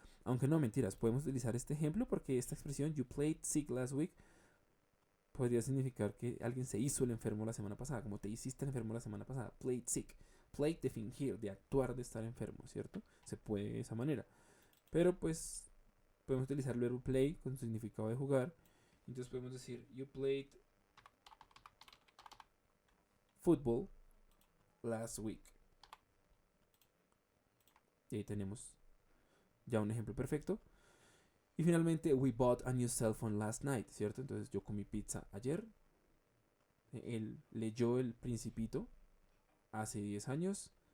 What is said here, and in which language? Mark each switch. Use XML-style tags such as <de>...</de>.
<es>Aunque no, mentiras, podemos utilizar este ejemplo porque esta expresión,</es> <en>you played sick last week,</en> <es>podría significar que alguien se hizo el enfermo la semana pasada, como te hiciste el enfermo la semana pasada.</es> <en>Played sick.</en> <es>Played de fingir, de actuar, de estar enfermo, ¿cierto? Se puede de esa manera. Pero pues podemos utilizar el verbo play con su significado de jugar. Entonces podemos decir,</es> <en>you played football last week.</en> <es>Y ahí tenemos ya un ejemplo perfecto. Y finalmente,</es> <en>we bought a new cell phone last night,</en> <es>¿cierto? Entonces yo comí pizza ayer. Él leyó El Principito hace 10 años.</es>